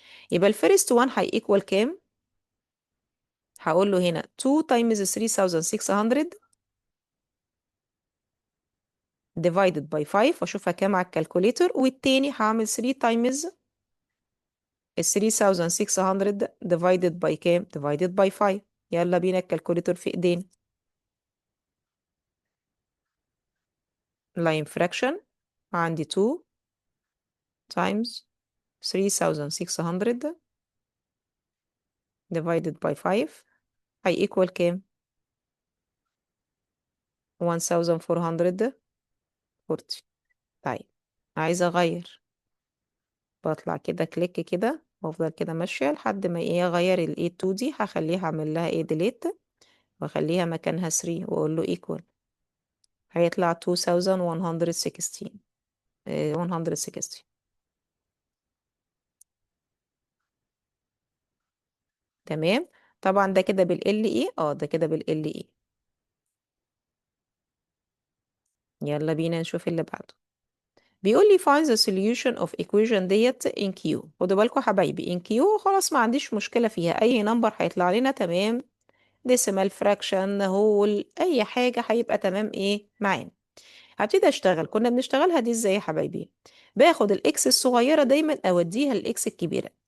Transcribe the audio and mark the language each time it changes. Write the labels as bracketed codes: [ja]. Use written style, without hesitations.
[ar] يبقى الفيرست 1 هي equal كام؟ هقول له هنا 2 times 3600 divided by 5 واشوفها كام على الكالكوليتر، والتاني هعمل 3 times ال 3600 divided by كام؟ divided by 5. يلا بينا الكالكوليتر في ايدينا. line fraction عندي 2 times 3600 divided by 5 هي equal كام؟ 1440. طيب عايزة اغير، بطلع كده كليك كده وافضل كده ماشية لحد ما ايه اغير ال A2 دي، هخليها اعمل لها ايه delete واخليها مكانها 3 واقول له equal. هيطلع 2116 160. تمام. طبعا ده كده بال LE، ده كده بال LE. يلا بينا نشوف اللي بعده. بيقول لي [en] find the solution of equation that in Q. [ar] خدوا بالكم حبايبي in Q خلاص ما عنديش مشكلة فيها، اي نمبر هيطلع لنا تمام، decimal fraction whole اي حاجة هيبقى تمام ايه معانا. هبتدي اشتغل. كنا بنشتغلها دي ازاي يا حبايبي؟ باخد الاكس الصغيرة دايما اوديها الاكس الكبيرة.